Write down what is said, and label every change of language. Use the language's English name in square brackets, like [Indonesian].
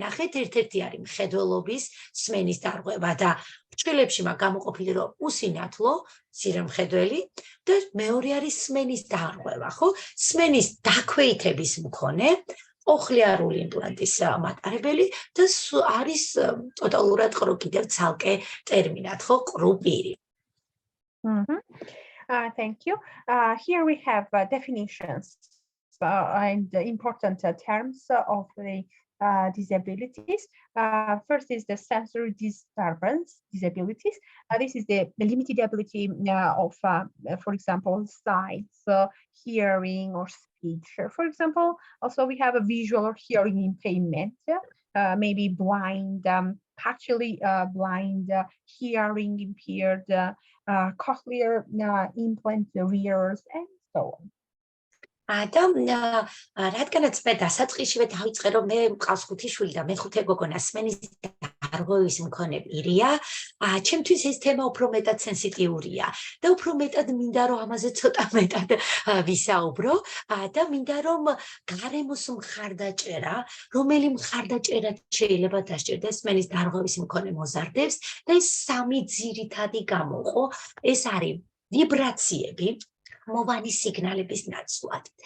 [Georgian] ნახეთ, ერთ-ერთი არის მხედველობის, სმენის დარღვევა და ფრჩხილებში მაგ გამოყოფილი რომ უსინათლო, მცირე მხედველი და მეორე არის სმენის დარღვევა, ხო? სმენის დაქვეითების მქონე, კოხლიარული იმპლანტის მატარებელი და არის ტოტალურად ყრუ კიდევ ცალკე ტერმინად, ხო? ყრუ პირი. [English] Thank you. Here we have definitions and important terms of the disabilities. First is the sensory disturbance disabilities. This is the limited ability of, for example, sight, hearing, or speech. For example, also we have a visual or hearing impairment, maybe blind, partially blind, hearing impaired, cochlear implant wearers, and so on. [Georgian] და რადგანაც მე დასაწყისშივე დავიწყე რომ მე მყავს 5 შვილი და მე 5 გოგონა სმენის დარღვევის მქონე პირია, ჩემთვის ეს თემა უფრო მეტად სენსიტიურია და უფრო მეტად მინდა რომ ამაზე ცოტა მეტად ვისაუბრო და მინდა რომ გარემოს მხარდაჭერა, რომელი მხარდაჭერა შეიძლება დასჭირდეს სმენის დარღვევის მქონე მოზარდებს და ეს სამი ძირითადი გამოყო, ეს არის ვიბრაციები, მოვანი სიგნალების ნაცვლად.